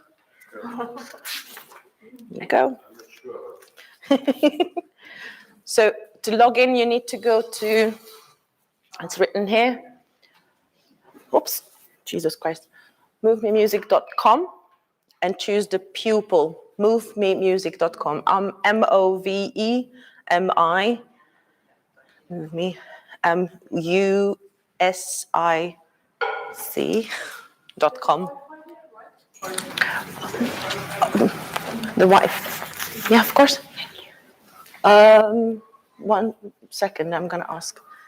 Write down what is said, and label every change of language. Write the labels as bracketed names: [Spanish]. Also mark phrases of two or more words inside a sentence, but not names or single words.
[English] Here you go. So to log in, you need to go to, it's written here. Oops, Jesus Christ. movememusic.com and choose the pupil, movememusic.com. M-O-V-E-M-I, move me, U-S-I-C.com. The wife. Yeah, of course. 1 second, I'm going to ask.